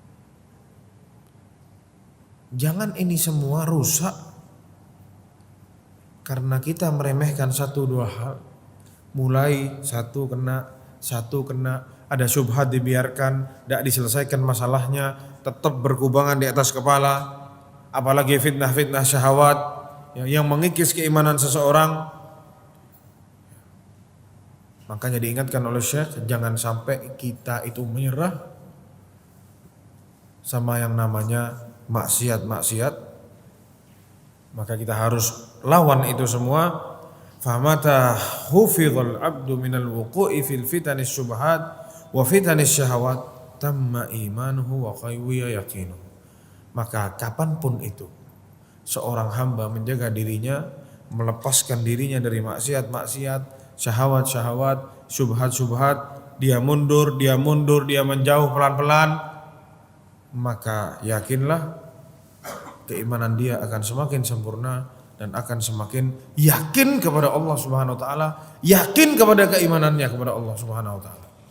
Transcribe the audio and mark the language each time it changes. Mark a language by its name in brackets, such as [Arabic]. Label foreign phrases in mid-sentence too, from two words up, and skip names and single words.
[Indonesian] Jangan ini semua rusak Karena kita meremehkan satu dua hal, mulai satu kena, ada syubhat dibiarkan, tidak diselesaikan masalahnya, tetap berkubangan di atas kepala, apalagi fitnah-fitnah syahwat yang mengikis keimanan seseorang. Makanya diingatkan oleh Syekh, jangan sampai kita itu menyerah sama yang namanya maksiat. Maka kita harus lawan itu semua. [Arabic] فمتى حفظ العبد من الوقوع في فتن الشبهات وفتن الشهوات تم إيمانه وقوي يقينه. [Indonesian] Maka kapanpun itu seorang hamba menjaga dirinya, melepaskan dirinya dari maksiat, syahwat, syubhat, dia mundur, dia menjauh pelan-pelan, maka yakinlah keimanan dia akan semakin sempurna dan akan semakin yakin kepada Allah [Arabic] سبحانه وتعالى, [Indonesian] yakin kepada keimanannya kepada Allah [Arabic] سبحانه وتعالى.